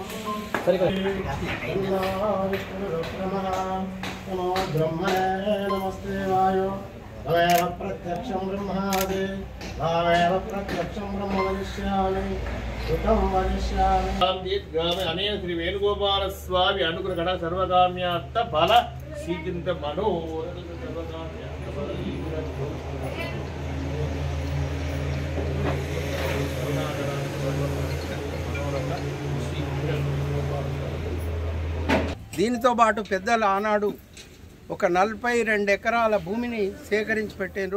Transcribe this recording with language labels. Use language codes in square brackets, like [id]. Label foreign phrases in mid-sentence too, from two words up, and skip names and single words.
[sa] नमो ब्रह्मणे नमस्ते वायो तवेव प्रत्यक्षं ब्रह्मादि भावेव प्रत्यक्षं ब्रह्म वदिष्यामि सुखं वदिष्यामि दीर्घामे अनेन श्री वेणुगोपाल स्वामी अनुग्रह गण सर्वकाम्यार्थ फल शीघ्रं मनोरथ सर्वकाम्यार्थ फल [te] దీనితో పాటు పెద్దలు ఆనాడు ఒక 42 ఎకరాల భూమిని సేకరించి పెట్టిండ్రు.